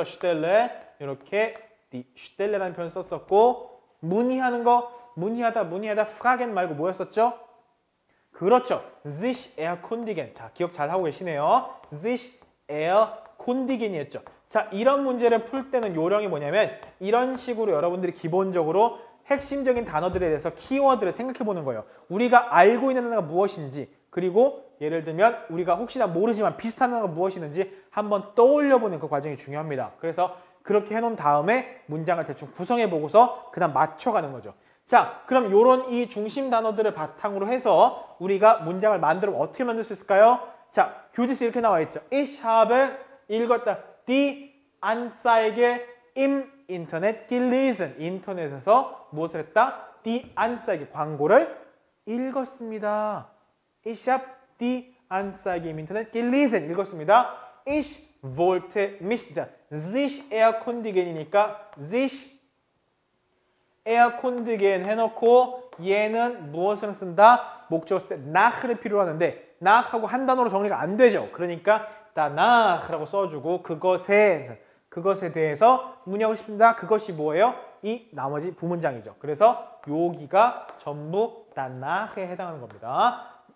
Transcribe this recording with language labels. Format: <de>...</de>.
<ko>Stelle 이렇게 die Stelle라는 표현 썼었고 문의하는 거 문의하다 fragen 말고 뭐였었죠? 그렇죠.</ko> <de>sich erkundigen.</de> <ko>자, 기억 잘 하고 계시네요. sich erkundigen이었죠. 자, 이런 문제를 풀 때는 요령이 뭐냐면 이런 식으로 여러분들이 기본적으로 핵심적인 단어들에 대해서 키워드를 생각해 보는 거예요. 우리가 알고 있는 단어가 무엇인지 그리고 예를 들면 우리가 혹시나 모르지만 비슷한 단어가 무엇이는지 한번 떠올려 보는 그 과정이 중요합니다. 그래서 그렇게 해놓은 다음에 문장을 대충 구성해 보고서 그 다음 맞춰가는 거죠. 자, 그럼 요런 이 중심 단어들을 바탕으로 해서 우리가 문장을 만들면 어떻게 만들 수 있을까요? 자, 교재에서 이렇게 나와 있죠.</ko> <de>Ich habe</de> <ko>읽었다.</ko> <de>Die Anzeige im Internet gelesen.</de> <ko>인터넷에서 무엇을 했다? Die Anzeige, 광고를 읽었습니다.</ko> <de>Ich habe die Anzeige im Internet gelesen.</de> <ko>읽었습니다.</ko> <de>Ich wollte mich, sich erkundigen이니까 sich erkundigen</de> <ko>해놓고 얘는 무엇을 쓴다? 목적을 쓸 때 nach를 필요로 하는데 nach하고 한 단어로 정리가 안 되죠. 그러니까 danach라고 써주고 그것에 대해서 문의하고 싶습니다. 그것이 뭐예요? 이 나머지 부문장이죠. 그래서 여기가 전부 danach에 해당하는 겁니다.</ko>